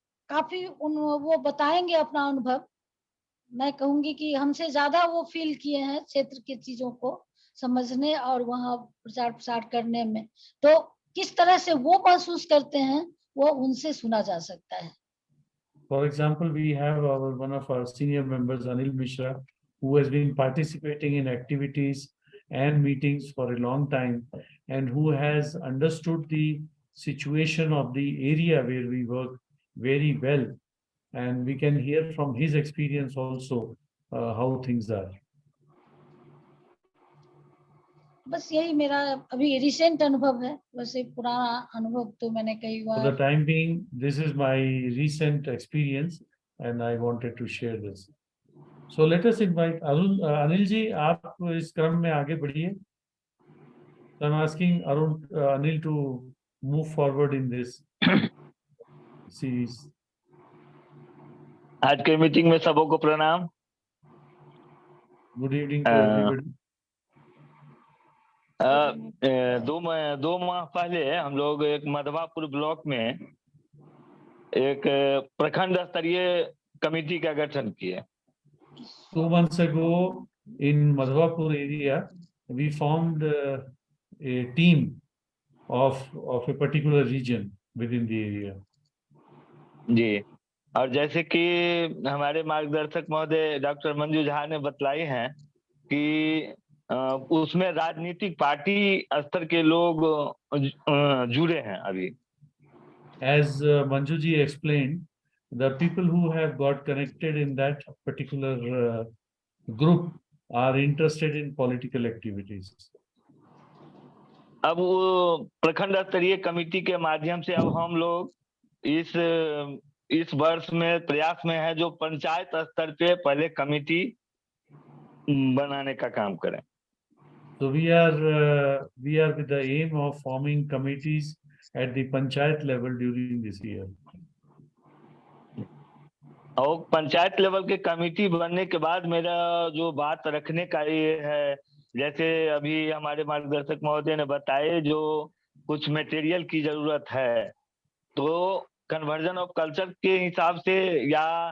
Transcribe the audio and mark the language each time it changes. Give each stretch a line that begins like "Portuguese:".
Hindi: काफी वो बताएंगे अपना अनुभव. मैं कहूंगी कि हमसे ज्यादा वो फील किए हैं क्षेत्र की चीजों को समझने और वहाँ प्रचार प्रसार करने में. तो किस तरह से वो महसूस करते हैं वो उनसे सुना जा सकता है.
English: For example, we have one of our senior members, Anil Mishra, who has been participating in activities and meetings for a long time, and who has understood the situation of the area where we work very well. And we can hear from his experience also how things are.
Hindi: बस यही मेरा अभी recent अनुभव है, वैसे पुराना अनुभव तो मैंने कई
English: For
Hindi: bar.
English: the time being, this is my recent experience, and I wanted to share this. So let us invite Anil ji.
Hindi: आप इस क्रम में आगे बढ़िए.
English: I'm asking Anil to move forward in this series.
Hindi: आज के meeting में सबको प्रणाम.
English: Good evening to everybody.
Hindi: दो माह पहले हम लोग एक मधवापुर ब्लॉक में एक प्रखंड स्तरीय कमेटी का गठन किए.
English: 2 months ago in Madhwapur area, we formed a team of a particular region within the area.
Hindi: जी, और जैसे कि हमारे मार्गदर्शक महोदय डॉक्टर मंजू झा ने बतलाई हैं कि उसमें राजनीतिक पार्टी स्तर के लोग जुड़े हैं अभी.
English: As Manju ji explained, the people who have got connected in that particular group are interested in political activities.
Hindi: अब वो प्रखंड स्तरीय कमेटी के माध्यम से अब हम लोग इस वर्ष में प्रयास में है जो पंचायत स्तर पे पहले कमेटी बनाने का काम करें.
English: So we are with the aim of forming committees at the panchayat level during this year.
Hindi: और पंचायत लेवल के कमेटी बनने के बाद मेरा जो बात रखने का ये है, जैसे अभी हमारे मार्गदर्शक महोदय ने बताए जो कुछ मटेरियल की जरूरत है, तो
English: conversion of culture
Hindi: के हिसाब से या